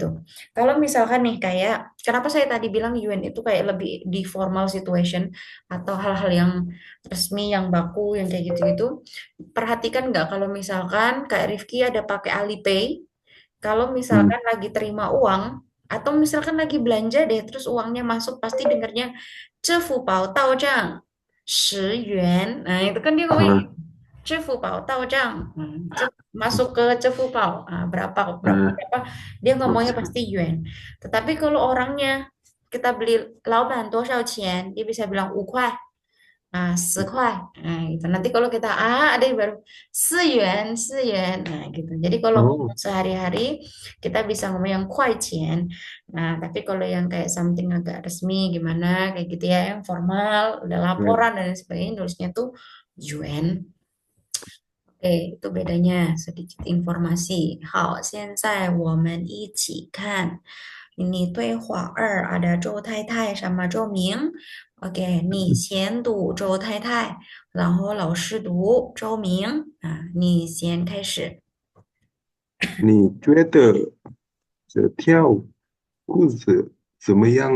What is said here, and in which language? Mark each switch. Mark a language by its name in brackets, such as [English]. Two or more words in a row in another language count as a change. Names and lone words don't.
[Indonesian] Kalau misalkan nih kayak, kenapa saya tadi bilang yuan itu kayak lebih di [English] formal situation [Indonesian] atau hal-hal yang resmi, yang baku, yang kayak gitu-gitu. Perhatikan nggak kalau misalkan Kak Rifki ada pakai Alipay, kalau 嗯 misalkan lagi terima uang atau misalkan lagi belanja deh, terus uangnya masuk pasti dengarnya [Chinese] 支付宝到账10元. [Indonesian] Nah, itu kan dia ngomongnya 啊 [Chinese] 支付宝到账. [Indonesian] Masuk ke 支付宝. Berapa, berapa, 啊， berapa. Dia [Chinese] 多 [Indonesian] ngomongnya [Chinese] 钱？ [Indonesian] pasti yuan. Tetapi kalau orangnya kita beli [Chinese] 老板多少钱, [Indonesian] dia bisa bilang 5块. Nah, 10块. Nah, gitu. Nanti kalau kita ada yang baru 4元, 4元. Nah, gitu. Jadi kalau ngomong 哦， sehari-hari kita bisa ngomong yang 块钱. Nah, tapi kalau yang kayak something agak resmi gimana kayak gitu ya, yang formal, udah laporan 嗯 dan lain sebagainya nulisnya tuh yuan. Oke, itu bedanya sedikit informasi. [Chinese] 好，现在我们一起看。你对话二 ada 周太太 sama 周明。OK，你先读周太太，然后老师读周明啊，你先开始。你觉得这条裤子怎么样？